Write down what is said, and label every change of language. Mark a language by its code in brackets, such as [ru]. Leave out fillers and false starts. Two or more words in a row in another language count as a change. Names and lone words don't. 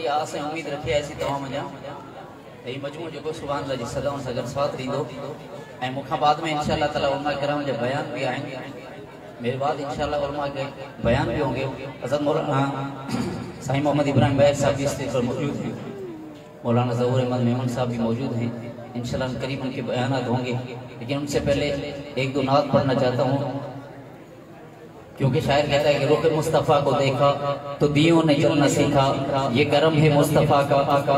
[sd] आस ऐं उम्मीद रखी ऐसी तमाम जा ए मजमू जो [ar] سبحان الله [sd] जी सदाउन सां गॾु साथ ॾींदो ऐं मूंखां बाद में [ar] إن شاء الله تعالى [sd] उलमा किराम जो बयान भी आहिनि [ur] میرے بعد ان شاء اللہ علما کے بیان بھی ہوں گے حضرت مولانا سائیں محمد ابراہیم بیر صاحب بھی اس پر موجود ہیں مولانا ظہور احمد میمن صاحب بھی موجود ہیں ان شاء اللہ قریب ان کے بیانات ہوں گے لیکن ان سے پہلے ایک دو نعت پڑھنا چاہتا ہوں کیونکہ شاعر کہتا ہے کہ رخ مصطفیٰ کو دیکھا تو دیوں نے جلنا سیکھا یہ کرم ہے مصطفیٰ کا